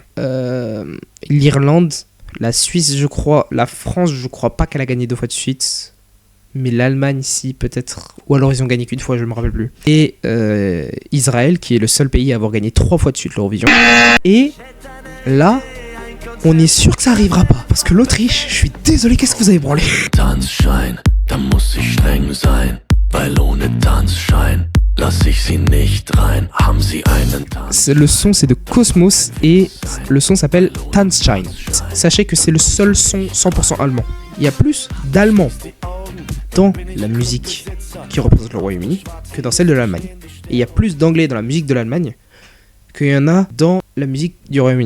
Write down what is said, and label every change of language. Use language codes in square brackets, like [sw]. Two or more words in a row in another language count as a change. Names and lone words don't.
[fr] L'Irlande, la Suisse je crois, la France je crois pas qu'elle a gagné 2 fois de suite. Mais l'Allemagne, si, peut-être. Ou alors ils ont gagné qu'une fois, je me rappelle plus. Et Israël, qui est le seul pays à avoir gagné 3 fois de suite l'Eurovision. Et là, on est sûr que ça arrivera pas. Parce que l'Autriche, je suis désolé, qu'est-ce que vous avez branlé? [de] Tanzschein, da muss ich streng sein, weil ohne Tanzschein lass ich sie nicht rein. Haben sie einen Tanz? [fr] Le son, c'est de Cosmos et le son s'appelle Tanzschein. Sachez que c'est le seul son 100% allemand. Il y a plus d'Allemands dans la musique qui représente le Royaume-Uni que dans celle de l'Allemagne. Et il y a plus d'anglais dans la musique de l'Allemagne qu'il y en a dans la musique du Royaume-Uni.